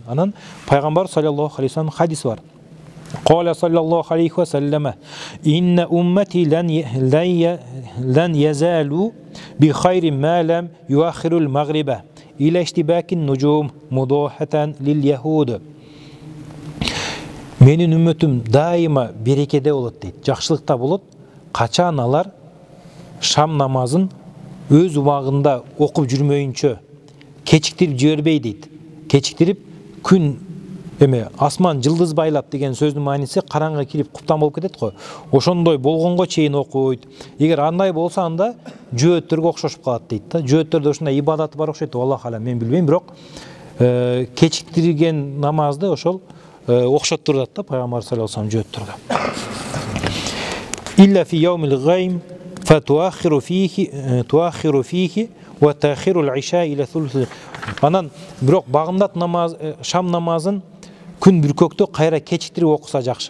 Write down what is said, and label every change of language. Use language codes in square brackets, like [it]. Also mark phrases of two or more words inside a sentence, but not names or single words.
[ky] Анан пайгамбар [ar] صلى الله عليه وسلم [ky] хадис бар. [ar] قال صلى الله عليه وسلم إن أمتي لن تزال بخير ما لم يؤخروا المغرب إلى اشتباك النجوم مضاهاة لليهود." [ky] Менин үммөтүм дайыма берекеде болот дейт, жакшылыкта болот, качан алар шам намазын өз убагында окуп жүрмөйүнчө кечиктирип жибербей дейт. Кечиктирип күн эме асман жылдыз байлап деген сөздүн мааниси караңгы кирип куптан болуп кетет го. Ошондой болгонго чейин окуйт. Эгер андай болсо анда жөөттөргө окшошуп калат дейт да. Жөөттөрдө ушундай ибадаты бар окшойт. [ar] الله أعلم, [ky] мен билбейм, бирок кечиктирген намазды ошол окшоттурат да пайгамбар [ar] صلى الله عليه وسلم [ky] жөөттөрдө. [ar] إلا في يوم الغيم فتؤخر فيه وتأخير العشاء إلى ثلث. [ky] Анан бирок багымдат намаз, шам намазын күн бүркөктө кайра кечиктирип окуса жакшы.